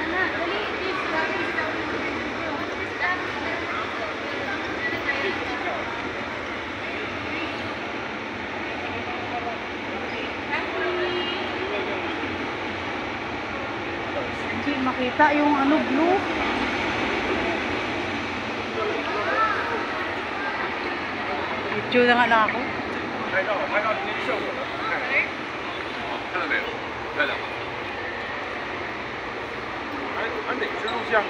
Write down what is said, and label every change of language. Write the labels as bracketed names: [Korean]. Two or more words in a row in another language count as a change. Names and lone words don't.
[Filipino] Hindi makita yung ano, blue. Video na nga lang ako. [Chinese] 拍到那个效果了，看到没有？在的。俺哪是录像啊？